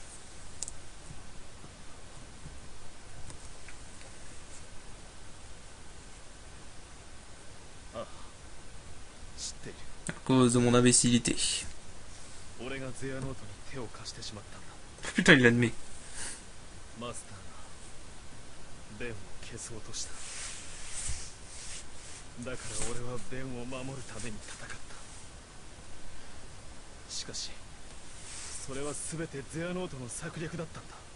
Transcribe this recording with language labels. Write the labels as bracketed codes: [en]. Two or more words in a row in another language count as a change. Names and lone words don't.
[ja] ああ、知っている。 [fr] À cause de mon imbécilité. [ja] 俺がゼアノートに手を貸してしまったんだ。 [fr] Putain, il l'admet. [ja] マスターがベンを消そうとした。だから俺はベンを守るために戦った。しかしそれは全てゼアノートの策略だったんだ。